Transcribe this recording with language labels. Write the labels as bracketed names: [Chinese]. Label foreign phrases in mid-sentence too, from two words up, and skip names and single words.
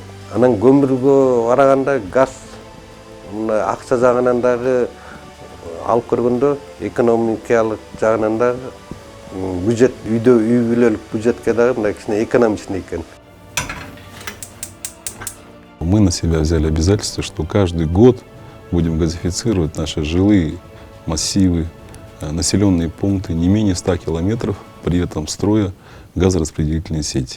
[Kyrgyz] Анан көмүргө караганда газ акча жагынан дагы алып көргөндө экономикалык жагынан дагы бюджет үйдө үй бүлөлүк бюджетке дагы мындай кичине экономичный экен. [Russian] мы на себя взяли обязательство, что каждый год будем газифицировать наши жилые массивы, населенные пункты не менее 100 километров, при этом строя газораспределительные сети.